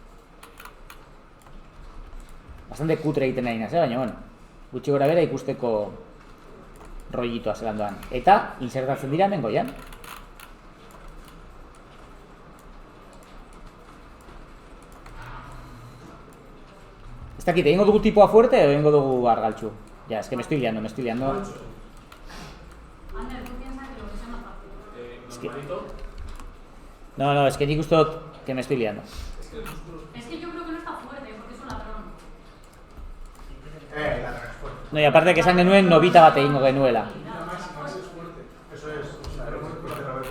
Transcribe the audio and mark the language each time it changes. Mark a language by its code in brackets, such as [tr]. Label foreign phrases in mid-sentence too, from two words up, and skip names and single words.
[eu] Bastante kutre egiten nahi naz, baina bueno, gutxi gora bera ikusteko rollitoa zelan doan. Eta insertatzen dira hemen goian. Ez dakit, egingo dugu tipoa [es] fuerte o [eu] egingo dugu argaltxu? Ja, [es] es que me estoy liando. Ander, ¿tú piensas que lo que sea más fácil? No, es que [eu] nik uste dut [es] que me estoy liando. Es que yo creo que no está fuerte, porque es un ladrón. Ladrón es fuerte. No, y aparte que [eu] esan genuen nobita bat egingo genuela. [es] Más es fuerte. Eso es, o sea, era muy fuerte de cabeza.